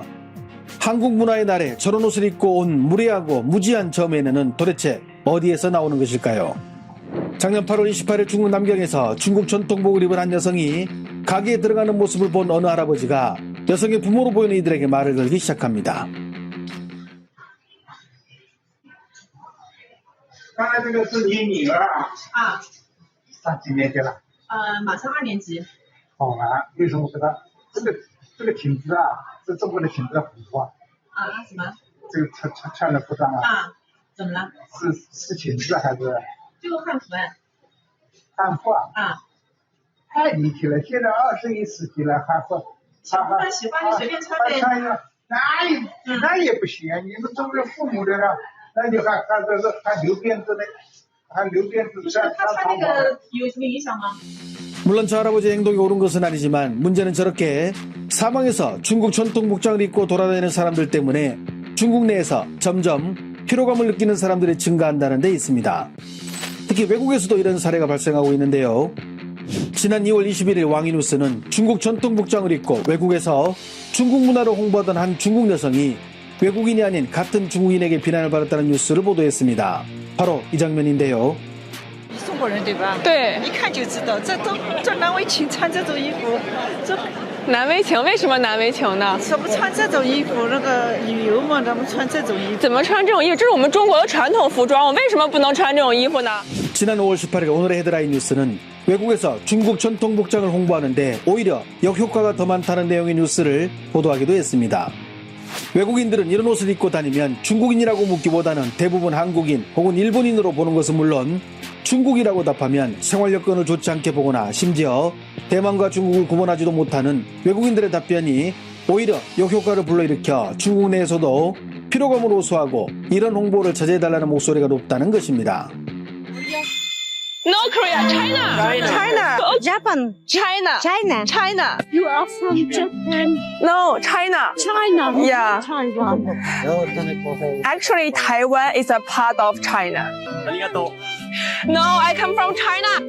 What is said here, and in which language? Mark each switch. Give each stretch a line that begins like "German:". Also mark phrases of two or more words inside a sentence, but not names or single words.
Korean: 한국 문화의 날에 저런 옷을 입고 온 무례하고 무지한 저 매너는 도대체 어디에서 나오는 것일까요? 작년 8월 28일 중국 남경에서 중국 전통복을 입은 한 여성이 가게에 들어가는 모습을 본 어느 할아버지가 여성의 부모로 보이는 이들에게 말을 걸기 시작합니다.
Chinese: 刚才这个是你女儿啊？啊，上几年级了？马上2年级。好啊，为什么说他这个裙子啊，是中国的裙子的服装？啊，什么？这个穿的服装啊？啊，怎么了？是裙子还是就汉服哎。汉服啊？啊。太离奇了！现在21世纪了，汉服。喜欢就随便穿呗。穿呀，那也不行，你们中国父母的了，那就还留辫子呢，还留辫子。不是他穿那个有什么影响吗？
Korean: 물론 저 할아버지의 행동이 옳은 것은 아니지만 문제는 저렇게 사방에서 중국 전통 복장을 입고 돌아다니는 사람들 때문에 중국 내에서 점점 피로감을 느끼는 사람들이 증가한다는 데 있습니다. 특히 외국에서도 이런 사례가 발생하고 있는데요. 지난 2월 21일 왕이뉴스는 중국 전통 복장을 입고 외국에서 중국 문화를 홍보하던 한 중국 여성이 외국인이 아닌 같은 중국인에게 비난을 받았다는 뉴스를 보도했습니다. 바로 이 장면인데요.
Chinese: 中国人对吧？对，一看就知道，这难为情穿这种衣服，这难为情？为什么难为情呢？怎么穿这种衣服？那个旅游嘛，咱们穿这种衣服。怎么穿这种衣服？这是我们中国的传统服装，我为什么不能穿这种衣服呢？
Korean: 지난 5월 18일 오늘의 헤드라인 뉴스는 외국에서 중국 전통 복장을 홍보하는데 오히려 역효과가 더 많다는 내용의 뉴스를 보도하기도 했습니다. 외국인들은 이런 옷을 입고 다니면 중국인이라고 묻기보다는 대부분 한국인 혹은 일본인으로 보는 것은 물론 중국이라고 답하면 생활 여건을 좋지 않게 보거나 심지어 대만과 중국을 구분하지도 못하는 외국인들의 답변이 오히려 역효과를 불러일으켜 중국 내에서도 피로감을 호소하고 이런 홍보를 자제해달라는 목소리가 높다는 것입니다.
English: No Korea, China. China. Japan. China. China. China. You are from Japan. No, China. China. Yeah. Taiwan. Actually, Taiwan is a part of China. No, I come from China.